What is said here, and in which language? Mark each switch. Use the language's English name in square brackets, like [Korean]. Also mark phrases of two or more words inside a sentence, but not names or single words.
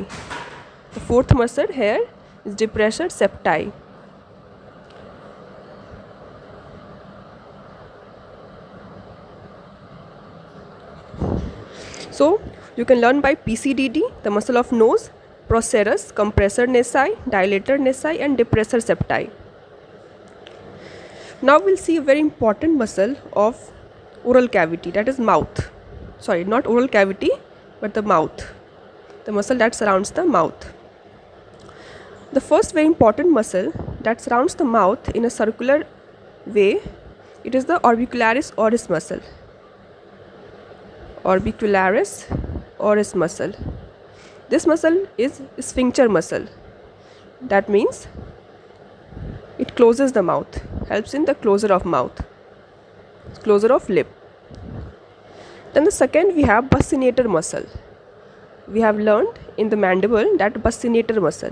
[English] The fourth muscle here is depressor septi. So you can learn by PCDD, the muscle of nose, procerus, compressor nasi, dilator nasi, and depressor septi. Now we'll see a very important muscle of oral cavity, that is mouth. Sorry, not oral cavity, but the mouth, the muscle that surrounds the mouth. The first very important muscle that surrounds the mouth in a circular way, it is the orbicularis oris muscle. Orbicularis oris muscle. This muscle is sphincter muscle. That means it closes the mouth, helps in the closure of mouth, closure of lip. Then the second we have buccinator muscle. We have learned in the mandible that buccinator muscle.